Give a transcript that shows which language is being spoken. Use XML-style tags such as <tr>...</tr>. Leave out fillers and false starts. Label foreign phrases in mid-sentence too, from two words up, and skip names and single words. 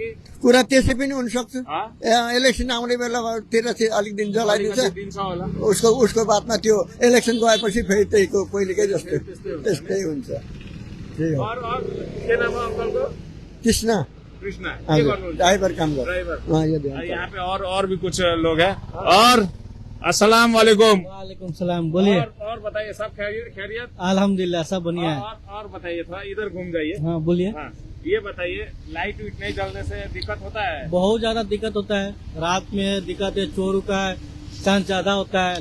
<ne>कुरा त्यसै पनि हुनसक्छ। इलेक्सन आउने बेलातिर चाहिँ अलिक दिन जलाइदिन्छ, उसको बादमा त्यो इलेक्सन गएपछि फेरि त्यहीको पहिलेकै जस्तो त्यस्तै हुन्छ। कृष्ण ड्राइभर काम गर्छ।</ne> <hi>यहाँ पे और भी कुछ लोग हैं। और</hi> <ar>السلام عليكم. وعليكم السلام, बोलिए।</ar> <hi>और बताइए, सब खैरियत? अल्हम्दुलिल्लाह सब बढ़िया है। और बताइए, थोड़ा इधर घूम जाइए। हाँ बोलिए। हाँ, ये बताइए, लाइट वीट नहीं जलने से दिक्कत होता है? बहुत ज्यादा दिक्कत होता है, रात में दिक्कत है, चोर का चांस ज्यादा होता है।</hi>